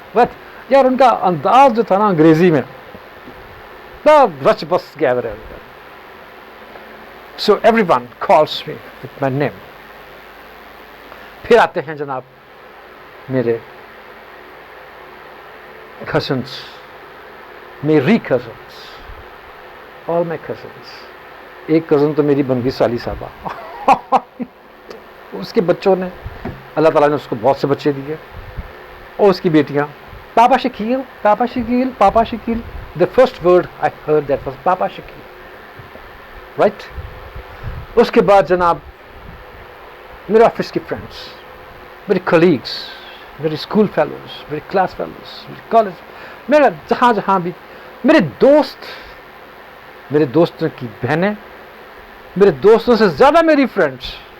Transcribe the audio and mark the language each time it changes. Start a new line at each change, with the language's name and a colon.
Urdu: But یار ان کا انداز جو تھا نا انگریزی میں، رچ بس گیا میرے.
English: So everyone calls me with my name.
Urdu: پھر آتے ہیں جناب میرے cousins، میری cousins،
English: all my cousins.
Urdu: ایک کزن تو میری بن گئی سالی صاحبہ. اس کے بچوں نے اللہ تعالیٰ نے اس کو بہت سے بچے دیے، اور اس کی بیٹیاں پاپا شکیل پاپا شکیل پاپا Shakeel.
English: The first word I heard that was papa Shakeel. Right.
Urdu: اس کے بعد جناب میرے آفس کے فرینڈس, میرے کلیگس, میرے اسکول فیلوز, میرے کلاس فیلوز, میرے کالج, میرا جہاں بھی میرے دوست, میرے دوستوں کی بہنیں, میرے دوستوں سے زیادہ میری فرینڈس.